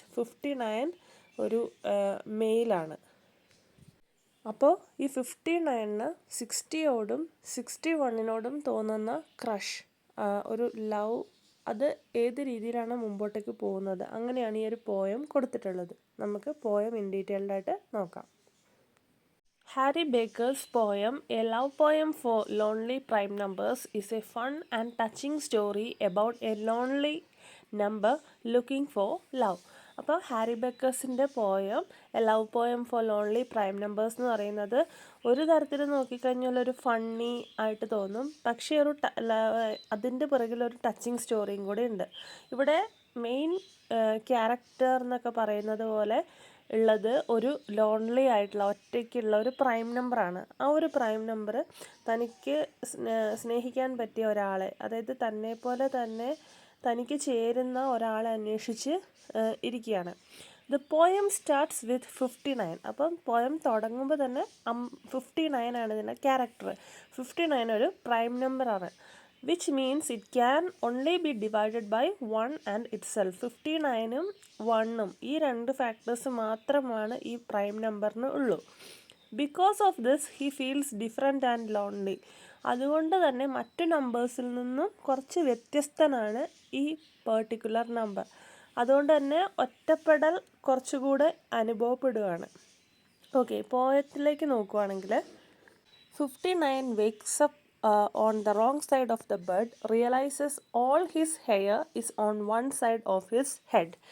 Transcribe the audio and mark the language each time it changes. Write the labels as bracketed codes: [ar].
[ml] 59 ഒരു മെയിലാണ്. അപ്പോൾ ഈ 59ന് 60യോടും 61നോടും തോന്നുന്ന ക്രഷ്, ഒരു ലവ്, അത് ഏത് രീതിയിലാണ് മുമ്പോട്ടേക്ക് പോകുന്നത്, അങ്ങനെയാണ് ഈ ഒരു പോയം കൊടുത്തിട്ടുള്ളത്. നമുക്ക് പോയം ഇൻ ഡീറ്റെയിൽഡ് ആയിട്ട് നോക്കാം. [en] Harry Baker's poem A Love Poem for Lonely Prime Numbers is a fun and touching story about a lonely number looking for love. [ml] അപ്പോൾ Harry ബേക്കേഴ്സിൻ്റെ poem A love poem four lonely prime numbers എന്ന് പറയുന്നത് ഒരു തരത്തിൽ നോക്കിക്കഴിഞ്ഞാൽ ഒരു funny ആയിട്ട് തോന്നും. പക്ഷേ അതിൻ്റെ പുറകിലൊരു ടച്ചിങ് സ്റ്റോറിയും കൂടെ ഉണ്ട്. ഇവിടെ മെയിൻ ക്യാരക്ടർ എന്നൊക്കെ പറയുന്നത് പോലെ ഉള്ളത് ഒരു ലോൺലി ആയിട്ടുള്ള, ഒറ്റയ്ക്കുള്ള ഒരു പ്രൈം നമ്പറാണ്. ആ ഒരു പ്രൈം നമ്പർ തനിക്ക് സ്നേഹിക്കാൻ പറ്റിയ ഒരാളെ, അതായത് തന്നെ പോലെ തന്നെ തനിക്ക് ചേരുന്ന ഒരാളെ അന്വേഷിച്ച് ഇരിക്കുകയാണ്. [en] The poem starts with 59. [ml] അപ്പം പോയം തുടങ്ങുമ്പോൾ തന്നെ 59 ആണ് ഇതിൻ്റെ ക്യാരക്ടർ. 59 ഒരു പ്രൈം നമ്പറാണ്. [en] which means it can only be divided by 1 and itself. [ml] 59ഉം 1ഉം ഈ 2 ഫാക്ടേഴ്സ് മാത്രമാണ് ഈ പ്രൈം നമ്പറിന് ഉള്ളൂ. [en] Because of this he feels different and lonely. [ml] അതുകൊണ്ട് തന്നെ മറ്റു നമ്പേഴ്സിൽ നിന്നും കുറച്ച് വ്യത്യസ്തനാണ് ഈ പെർട്ടിക്കുലർ നമ്പർ. അതുകൊണ്ട് തന്നെ ഒറ്റപ്പെടൽ കുറച്ചുകൂടെ അനുഭവപ്പെടുകയാണ്. ഓക്കെ, പോയത്തിലേക്ക് നോക്കുവാണെങ്കിൽ [en] 59 wakes up on the wrong side of the bed, realizes all his hair is on one side of his head.